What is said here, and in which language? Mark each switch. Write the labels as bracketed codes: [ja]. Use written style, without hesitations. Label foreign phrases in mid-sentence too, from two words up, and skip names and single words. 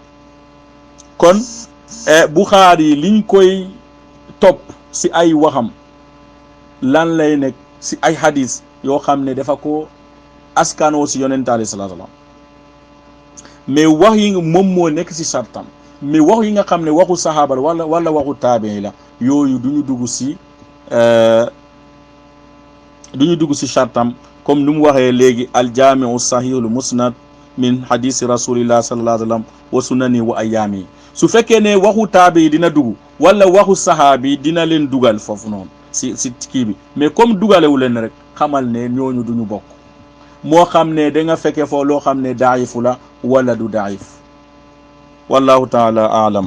[wo] kon Bukhari liñ koy topp si ay waxam lan lay nekk si ay hadis yoo xam ne dafa ko askanoo si yonent [ar] عليه الصلاة السلام [wo] mais wax yi moom moo nekk si sartam mais wax yi nga xam ne waxu sahaaba la wala waxu taabi'i la yooyu du ñu dugg si sartam comme ni mu waxee léegi [ar] الجامع الصحيح المسند من حديث رسول الله صلى الله عليه وسلم وسننه وأيامه. [wo] su fekkee ne waxu taabi'i dina dugg wala waxu sahaabi dina leen dugal foofu noonu si kii bi mais comme dugalewu leen rek xamal ne ñooñu duñu bokk moo xam ne da nga fekkee foofu loo xam ne daayifu la wala du daayif. [ar] والله تعالى أعلم.